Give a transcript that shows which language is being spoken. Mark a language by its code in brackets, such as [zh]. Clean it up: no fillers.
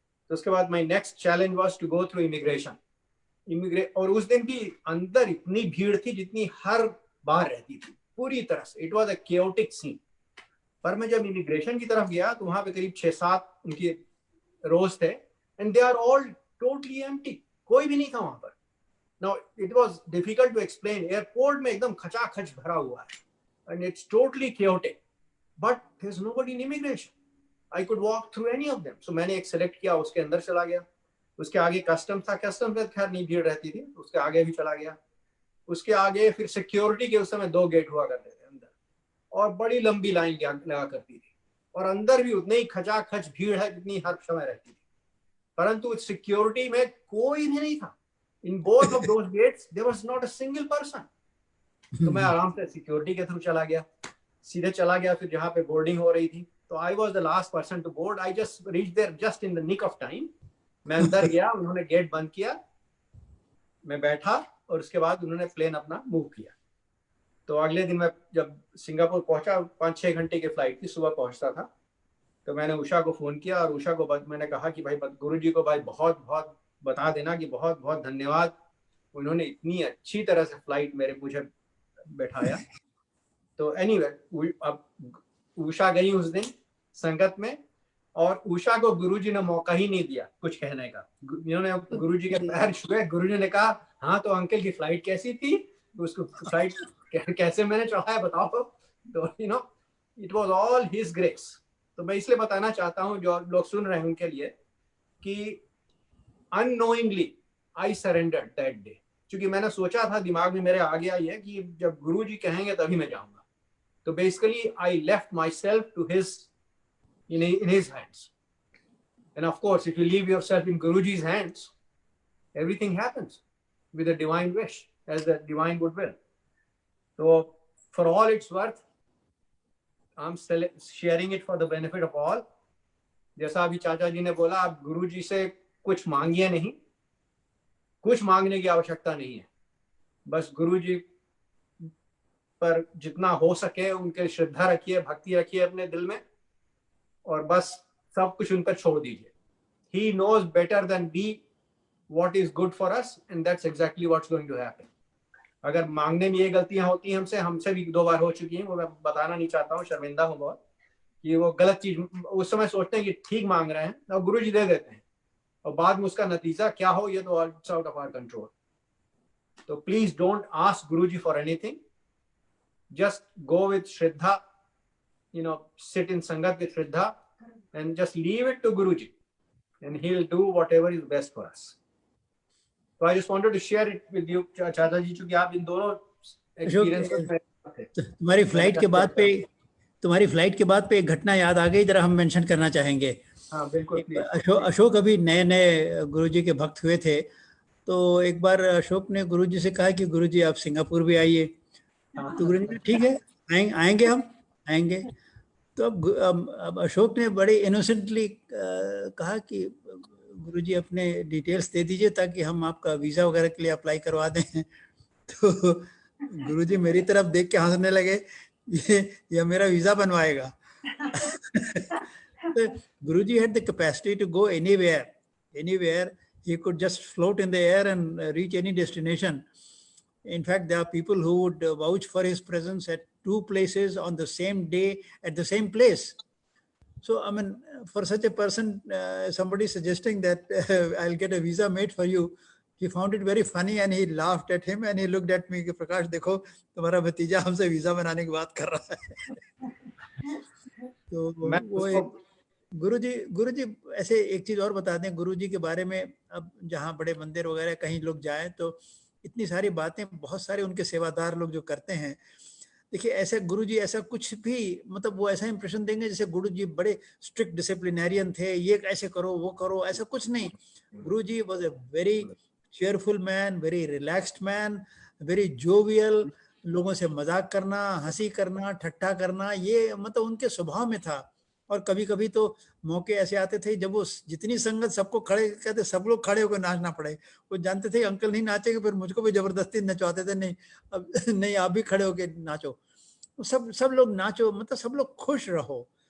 [hi] तो उसके बाद [en] My next challenge was to go through immigration. [hi] और उस दिन भी अंदर इतनी भीड़ थी जितनी हर बार रहती थी, पूरी तरह से [en] It was a chaotic scene. [hi] पर मैं जब इमिग्रेशन की तरफ गया तो वहां पे करीब 6-7 उनकी रोज थे, [en] and they are all totally empty, [hi] कोई भी नहीं था वहां पर। [en] Now it was difficult to explain. [hi] Airport में एकदम खचाखच भरा हुआ है, [en] and it's totally chaotic. But there's nobody in immigration. I could walk through any of them. [hi] So मैंने एक सेलेक्ट किया, उसके अंदर चला गया। उसके आगे कस्टम था, कस्टम में खैर नहीं भीड़ रहती थी, उसके आगे भी चला गया। उसके आगे फिर सिक्योरिटी के उस समय 2 गेट हुआ करते थे अंदर, और बड़ी लंबी लाइन लगा करती थी, और अंदर भी उतनी ही खचाखच भीड़ है जितनी हर समय रहती थी, परंतु सिक्योरिटी में कोई भी नहीं था। [en] In both of those gates, there was not a single person. [hi] तो मैं आराम से सिक्योरिटी के थ्रू चला गया, सीधे चला गया फिर जहाँ पे बोर्डिंग हो रही थी। [en] तो I was the last person to board. I just reached there just in the nick of time. [hi] मैं अंदर गया, उन्होंने गेट बंद किया, मैं बैठा, और उसके बाद उन्होंने प्लेन अपना मूव किया। तो अगले दिन मैं जब सिंगापुर पहुंचा, 5-6 घंटे की फ्लाइट थी, सुबह पहुंचता था, तो मैंने उषा को फोन किया, और उषा को मैंने कहा कि भाई गुरुजी को भाई बहुत बहुत बता देना कि बहुत बहुत धन्यवाद, उन्होंने इतनी अच्छी तरह से फ्लाइट मुझे बैठाया। तो एनीवे अब उषा गई उस दिन संगत में, और उषा को गुरुजी ने मौका ही नहीं दिया कुछ कहने का। इन्होंने गुरुजी के पैर छुए, गुरुजी ने कहा हाँ तो अंकल की फ्लाइट कैसी थी, उसको फ्लाइट कैसे मैंने चढ़ाया बताओ। तो [en] It was all his grace. [hi] तो मैं इसलिए बताना चाहता हूँ जो लोग सुन रहे हैं उनके लिए कि [en] unknowingly I surrendered that day, [hi] क्योंकि मैंने सोचा था, दिमाग में मेरे आ गया ये कि जब गुरुजी कहेंगे तभी मैं जाऊंगा। [en] तो basically I left myself to in his hands, and of course if you leave yourself in Guruji's hands, everything happens with a divine wish, as the divine goodwill. So for all it's worth, I'm sharing it for the benefit of all. [hi] जैसा अभी चाचा जी ने बोला, आप गुरुजी से कुछ मांगिए नहीं, कुछ मांगने की आवश्यकता नहीं है, बस गुरु जी पर जितना हो सके उनके श्रद्धा रखिए, भक्ति रखिए अपने दिल में, और बस सब कुछ उन पर छोड़ दीजिए. [en] He knows better than we what is good for us, and that's exactly what's going to happen. [hi] अगर मांगने में ये गलतियां होती हैं हमसे भी 2 बार हो चुकी हैं, वो मैं बताना नहीं चाहता हूँ, शर्मिंदा हूँ बहुत, कि वो गलत चीज उस समय सोचते हैं कि ठीक मांग रहे हैं और गुरु जी दे देते हैं, और बाद में उसका नतीजा क्या हो ये तो [en] Out of our control. तो please don't ask Guru ji for anything, just go with Shraddha, sit in sangat with Shraddha and just leave it to Guruji, and he'll do whatever is best for us. So I just wanted to share it with you, Chacha ji, [hi] क्योंकि आप इन दोनों experiences में थे. तुम्हारी flight के बाद पे एक घटना याद आ गई, जरा हम मेंशन करना चाहेंगे. हाँ बिल्कुल. अशोक अभी नए गुरुजी के भक्त हुए थे, तो एक बार अशोक ने गुरुजी से कहा कि गुरुजी आप सिंगापुर भी आइए. तो गुरुजी ने ठीक है आएंगे हम आएंगे. तो अब अशोक ने बड़े इनोसेंटली कहा कि गुरुजी अपने डिटेल्स दे दीजिए ताकि हम आपका वीज़ा वगैरह के लिए अप्लाई करवा दें. तो गुरुजी मेरी तरफ देख के हंसने लगे, ये मेरा visa बनवाएगा. [en] Guruji had the capacity to go anywhere. He could just float in the air and reach any destination. In fact, there are people who would vouch for his presence at 2 places on the same day at the same place. So, I mean, for such a person, somebody suggesting that I'll get a visa made for you, he found it very funny and he laughed at him and he looked at me, Prakash, [hi] देखो तुम्हारा भतीजा हमसे visa बनाने की बात कर रहा है. तो वो गुरुजी ऐसे एक चीज और बता दें गुरुजी के बारे में. अब जहाँ बड़े मंदिर वगैरह कहीं लोग जाएं तो इतनी सारी बातें बहुत सारे उनके सेवादार लोग जो करते हैं. देखिए ऐसे गुरुजी ऐसा कुछ भी मतलब वो ऐसा इंप्रेशन देंगे जैसे गुरुजी बड़े स्ट्रिक्ट डिसिप्लिनेरियन थे, ये ऐसे करो वो करो, ऐसा कुछ नहीं. [en] Guruji was a very cheerful man, very relaxed man, very jovial. [hi] लोगों से मजाक करना, हंसी करना, ठट्ठा करना, ये मतलब उनके स्वभाव में था. और कभी कभी तो मौके ऐसे आते थे जब वो जितनी संगत सबको खड़े कहते, सब लोग खड़े होकर नाचना पड़े. वो जानते थे अंकल नहीं नाचेंगे, फिर मुझको भी जबरदस्ती नचवाते थे, नहीं अब नहीं आप भी खड़े होकर नाचो, सब लोग नाचो, मतलब सब लोग खुश रहो.